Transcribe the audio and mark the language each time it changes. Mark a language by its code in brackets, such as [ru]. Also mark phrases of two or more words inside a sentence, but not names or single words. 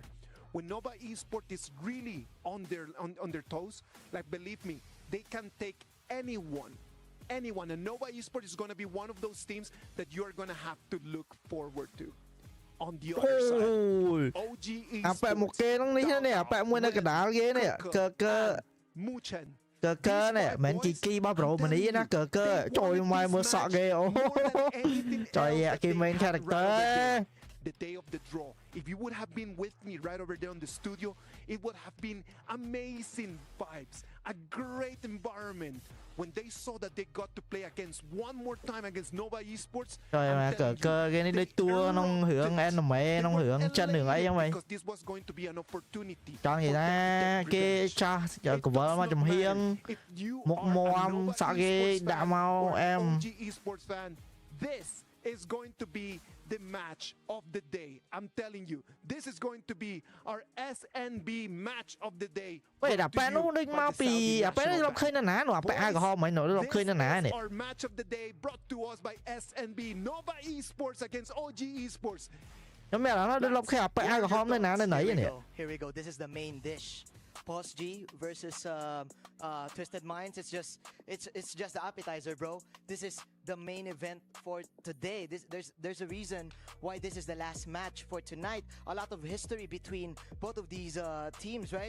[en] When Nova Esports is really on their toes, like believe me, they can take anyone. And Nova Esports is going to be one of those teams that you are going to have to look forward to. On the other side, OG Esports, [km] អាប៉ែមកគេហ្នឹងនេះនេះអាប៉ែមួយនៅកណ្ដាលគេនេះកើ Muchen. កើនេះមិនជីគីរបស់ប្រូម៉ានីណាកើចូលមកមើលសក់គេអូចុយគេ [en] main character The day of the draw. If you would have been with me right over there in the studio, it would have been amazing vibes, a great environment. When they saw that they got to play against one more time against Nova Esports, [km] ចុយមកកើគេនេះដូចតួក្នុងរឿង anime ក្នុងរឿងចិនរឿងអីចឹងវិញ [en] because this was going to be an opportunity. [km] ចង់និយាយថាគេចាស់កវលមកចំហៀង [en] If you [km] មុខ [en] are [km] មា [en] a ំ Nova [km] សក់គេ [en] Esports [km] ដាក់ [en] fan [km] មក [en] or [km] អែម [en] OG Esports fan, this is going to be the match of the day. I'm telling you, this is going to be our SNB match of the day. [km] ពេលអាប៉ែនោះដូចមកពីអាប៉ែនេះរកឃើញនៅណានោះអាប៉ែអាក្រហមមិននោះរកឃើញនៅណានេះ [en] This is our match of the day brought to us by SNB Nova Esports against OG Esports. [km] ខ្ញុំមានអារម្មណ៍ដូចរកឃើញអាប៉ែអាក្រហមនៅណានៅណីនេះ [en] Here we go. This is the main dish. Pulse G versus Twisted Minds. It's just the appetizer, bro. This is the main event for today. There's a reason why this is the last match for tonight. A lot of history between both of these teams, right?